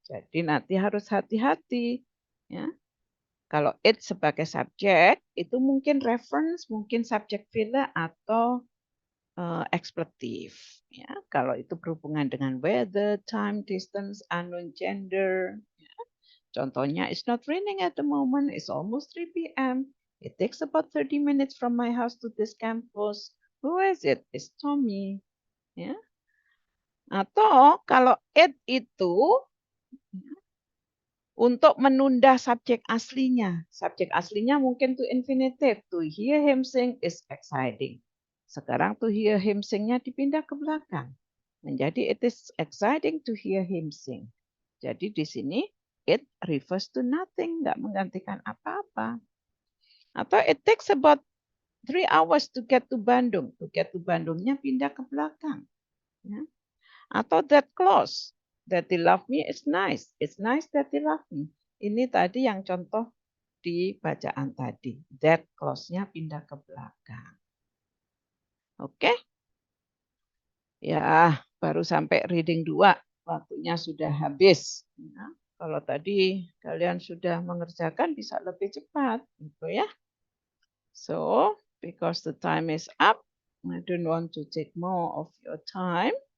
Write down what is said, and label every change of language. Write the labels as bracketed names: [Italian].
[Indonesian] Jadi nanti harus hati-hati. Ya. Kalau it sebagai subjek, itu mungkin reference, mungkin subjek vila atau ekspletif. Ya. Kalau itu berhubungan dengan [English] weather, time, distance, unknown gender. [Indonesian] Ya. [English] Contohnya, it's not raining at the moment, it's almost 3 p.m. It takes about 30 minutes from my house to this campus. Who is it? It's Tommy. Ya. [Indonesian] Atau kalau it itu untuk menunda subjek aslinya. Subjek aslinya mungkin to infinitive. [English] To hear him sing is exciting. Sekarang to hear him sing-nya [Indonesian] dipindah ke belakang. [English] Menjadi it is exciting to hear him sing. [Indonesian] Jadi di sini it [English] refers to nothing. [Indonesian] Nggak menggantikan apa-apa. [English] Atau it takes about 3 hours to get to Bandung. To get to Bandungnya [Indonesian] pindah ke belakang. Ya. Atau that close. [English] That they love me is nice. It's nice that they love me. [Indonesian] Ini tadi yang contoh di bacaan tadi. That clause-nya pindah ke belakang. Oke? Ya, baru sampai reading 2. Waktunya sudah habis. Ya, kalau tadi kalian sudah mengerjakan bisa lebih cepat. Gitu ya. [English] So, because the time is up, I don't want to take more of your time.